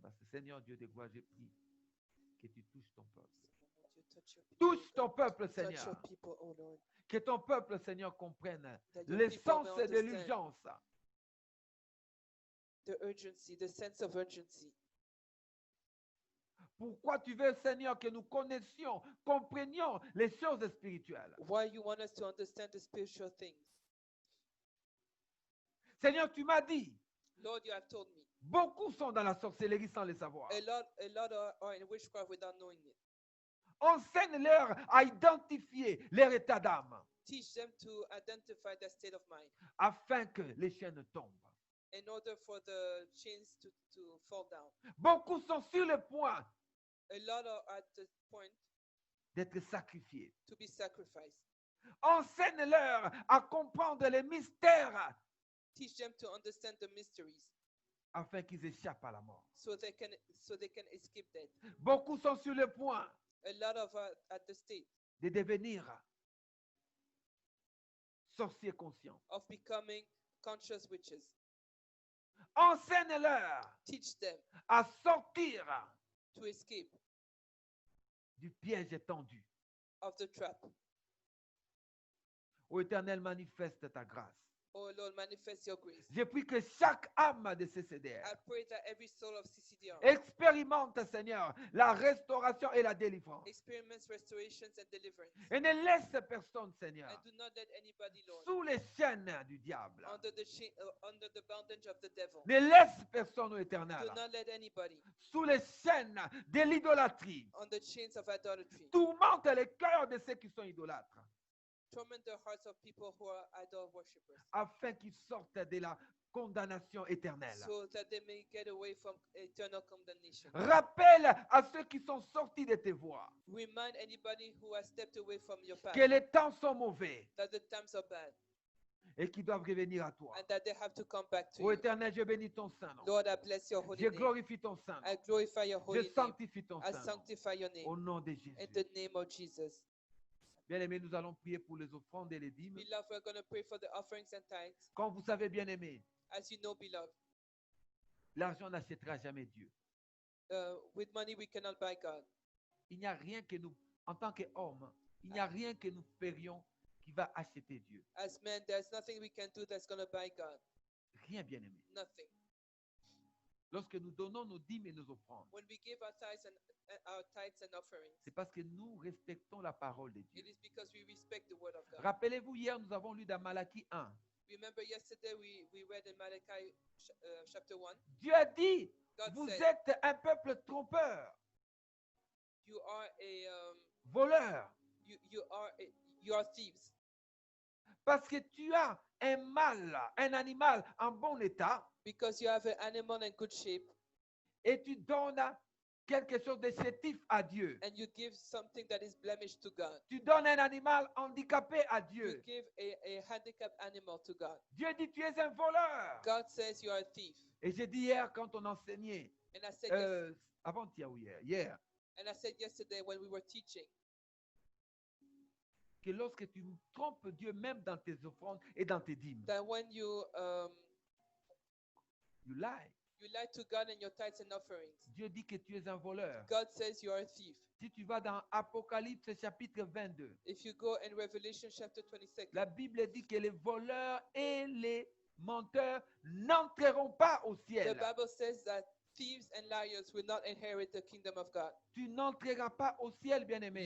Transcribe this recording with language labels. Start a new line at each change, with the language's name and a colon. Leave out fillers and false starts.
French: Seigneur Dieu de gloire, je prie que tu touches ton peuple.
English: You touch your people,
French: Touche ton peuple,
English: touch
French: Seigneur.
English: your people, oh Lord.
French: Que ton peuple, Seigneur, comprenne
English: That your
French: l'essence
English: people may
French: de
English: understand
French: l'urgence.
English: the urgency, the sense of urgency.
French: Pourquoi tu veux, Seigneur, que nous connaissions, comprenions les choses spirituelles?
English: Why you want us to understand the spiritual things.
French: Seigneur, tu m'as dit,
English: Lord, you have told me.
French: beaucoup sont dans la sorcellerie sans le savoir.
English: A lot are in witchcraft without knowing it.
French: Enseigne-leur à identifier leur état d'âme
English: Teach them to identify their state of mind
French: afin que les chaînes tombent.
English: in order for the chains to fall down.
French: Beaucoup sont sur le point
English: A lot are at the point
French: d'être sacrifiés.
English: to be sacrificed.
French: Enseigne-leur à comprendre les mystères
English: Teach them to understand the mysteries
French: afin qu'ils échappent à la mort.
English: so they can escape death.
French: Beaucoup sont sur le point
English: A lot of at the state
French: de devenir sorciers conscients.
English: of becoming conscious witches.
French: Enseigne-leur
English: Teach them
French: à sortir
English: to escape
French: du piège tendu.
English: of the trap.
French: Ô Éternel, manifeste ta grâce.
English: Oh Lord, manifest your grace.
French: Je prie que chaque âme de CCDR
English: I pray that every soul of CCDR
French: expérimente, Seigneur, la restauration et la délivrance.
English: experience restorations and deliverance.
French: Et ne laisse personne, Seigneur,
English: And do not let anybody, Lord,
French: sous les chaînes du diable.
English: under the bondage of the devil.
French: Ne laisse personne, ô
English: Do
French: Éternel,
English: not let anybody
French: sous les chaînes de l'idolâtrie.
English: on the chains of idolatry.
French: Tourmente les cœurs de ceux qui sont idolâtres,
English: Torment the hearts of people who are idol worshippers,
French: afin qu'ils sortent de la condamnation éternelle.
English: so that they may get away from eternal condemnation.
French: Rappelle à ceux qui sont sortis de tes voies
English: Remind anybody who has stepped away from your path
French: que les temps sont mauvais
English: that the times are bad
French: et qu'ils doivent revenir à toi.
English: and that they have to come back to
French: Ô
English: you.
French: Éternel, je bénis ton Saint-Nom.
English: Lord, I bless your holy
French: Je
English: name.
French: glorifie ton Saint-Nom.
English: I glorify your
French: Je
English: holy name.
French: sanctifie ton
English: I
French: Saint-Nom.
English: sanctify your
French: Au
English: name
French: nom de
English: in
French: Jésus.
English: the name of Jesus.
French: Bien-aimés, nous allons prier pour les offrandes et les dîmes.
English: Beloved, we're going to pray for the offerings and tithes.
French: Comme vous savez, bien-aimés,
English: As you know, beloved,
French: l'argent n'achètera jamais Dieu.
English: with money we cannot buy God.
French: Il n'y a rien que nous, en tant qu'hommes, il n'y a rien que nous ferions qui va acheter Dieu.
English: As men, there's nothing we can do that's going to buy God.
French: Rien, bien-aimé.
English: Nothing.
French: Lorsque nous donnons nos dîmes et nos offrandes,
English: When we give our tithes and offerings,
French: c'est parce que nous respectons la parole de Dieu.
English: it is because we respect the word of God.
French: Rappelez-vous, hier, nous avons lu dans Malachie 1.
English: Remember yesterday we read in Malachi chapter 1,
French: Dieu a dit,
English: God
French: vous
English: said,
French: êtes un peuple trompeur,
English: you are
French: voleur,
English: you are thieves
French: parce que tu as un mâle, un animal en bon état,
English: because you have an animal in good shape
French: et tu donnes quelque chose de chétif à Dieu.
English: and you give something that is blemished to God.
French: Tu donnes un animal handicapé à
English: You
French: Dieu.
English: give a handicapped animal to God.
French: Dieu dit, tu es un voleur.
English: God says you are a thief.
French: Et j'ai dit hier, quand on enseignait,
English: And I said
French: avant-hier ou hier,
English: and I said yesterday when we were teaching
French: que lorsque tu trompes Dieu, même dans tes offrandes et dans tes dîmes,
English: that when you lie. lie to God in your tithes and offerings,
French: Dieu dit que tu es un voleur.
English: God says you are a thief.
French: Si tu vas dans Apocalypse chapitre 22,
English: If you go in Revelation chapter 26,
French: la Bible dit que les voleurs et les menteurs n'entreront pas au
English: the
French: ciel.
English: Bible says that thieves and liars will not inherit the kingdom of God.
French: Tu n'entreras pas au ciel, bien-aimé.